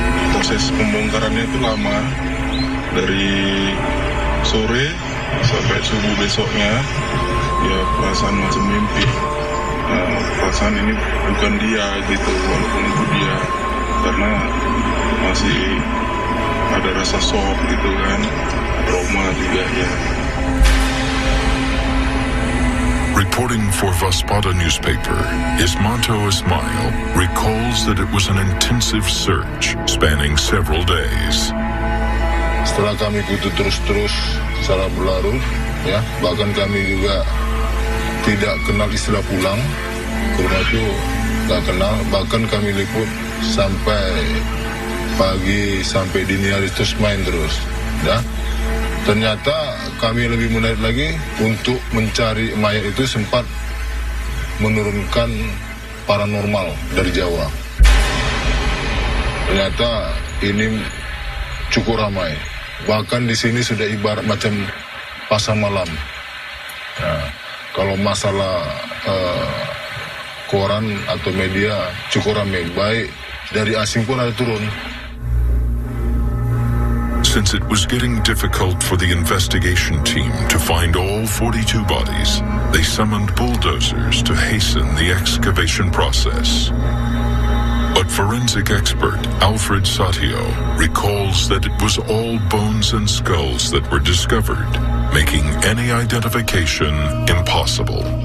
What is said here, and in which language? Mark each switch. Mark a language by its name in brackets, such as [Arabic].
[Indonesian] Proses pembongkarannya itu lama. Dari sore sampai subuh besoknya. Ya perasaan macam mimpi. Perasaan ini bukan dia gitu, walaupun itu dia, karena masih ada rasa shock gitu kan, trauma juga ya. [English] Reporting for Vaspada newspaper, Ismanto Ismail recalls that it was an intensive search spanning several days. [Indonesian] Setelah kami butuh terus-terus secara berlarut, ya, bahkan kami juga tidak kenal istilah pulang. Karena itu nggak kenal. Bahkan kami liput sampai pagi, sampai dini hari terus main terus. Ya. Ternyata kami lebih menarik lagi untuk mencari mayat itu sempat menurunkan paranormal dari Jawa. Ternyata ini cukup ramai. Bahkan di sini sudah ibarat macam pasar malam. Nah, kalau masalah koran atau media cukup ramai. Baik dari asing pun ada turun. [English] Since it was getting difficult for the investigation team to find all 42 bodies, they summoned bulldozers to hasten the excavation process. But forensic expert Alfred Satio recalls that it was all bones and skulls that were discovered, making any identification impossible.